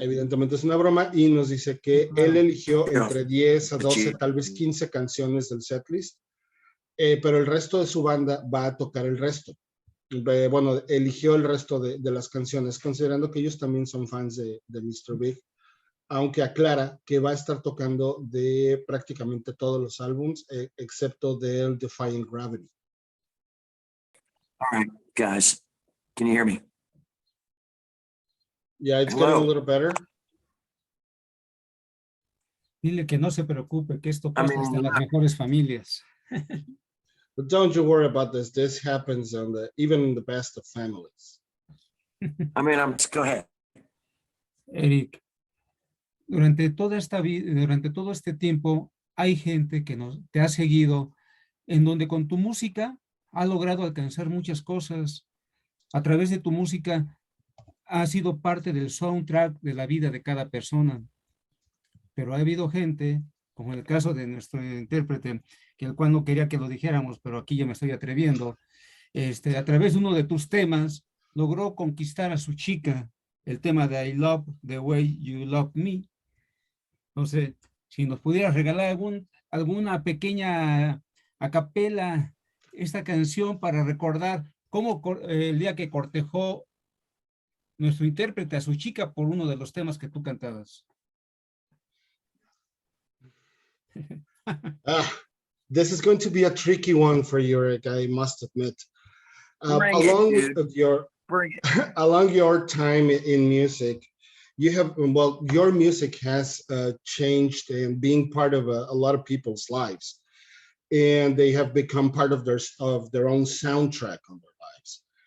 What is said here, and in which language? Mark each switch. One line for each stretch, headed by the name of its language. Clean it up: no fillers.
Spanish: evidentemente es una broma y nos dice que él eligió entre 10 a 12, tal vez 15 canciones del setlist, pero el resto de su banda va a tocar el resto. Bueno, eligió el resto de las canciones, considerando que ellos también son fans de Mr.Big, aunque aclara que va a estar tocando de prácticamente todos los álbums, excepto del Defying Gravity.
English: All right, guys, can you hear me? Yeah, it's Hello. getting a little better.
Spanish: Dile que no se preocupe, que esto
English: I
Spanish: pasa hasta en las mejores familias.
English: But don't you worry about this. This happens on even in the best of families. Go ahead.
Spanish: Eric, durante toda esta vida, durante todo este tiempo, hay gente que te ha seguido, en donde con tu música ha logrado alcanzar muchas cosas. A través de tu música ha sido parte del soundtrack de la vida de cada persona. Pero ha habido gente, como en el caso de nuestro intérprete, que el cual no quería que lo dijéramos, pero aquí ya me estoy atreviendo, a través de uno de tus temas, logró conquistar a su chica, el tema de I Love the Way You Love Me. Entonces, si nos pudieras regalar alguna pequeña acapela, esta canción para recordar cómo el día que cortejó nuestro intérprete a su chica por uno de los temas que tú cantabas.
English: This is going to be a tricky one for you, Rick, I must admit. Bring it, dude. Bring it. Along your time in music, you have, well, your music has changed and being part of a lot of people's lives, and they have become part of their own soundtrack on their lives.